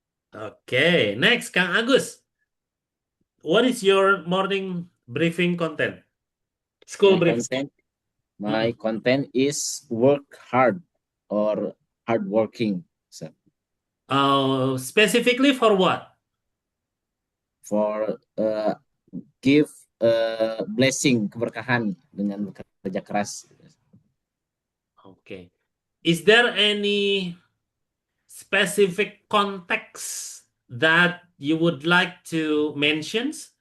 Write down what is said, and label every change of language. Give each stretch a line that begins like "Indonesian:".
English: Oke. Next, Kang Agus. What is your morning briefing content? School My briefing. content is work hard or hardworking. So Specifically for what? For give blessing,
Indonesian: keberkahan dengan bekerja keras.
English: Okay. Is there any specific context that you would like to mention?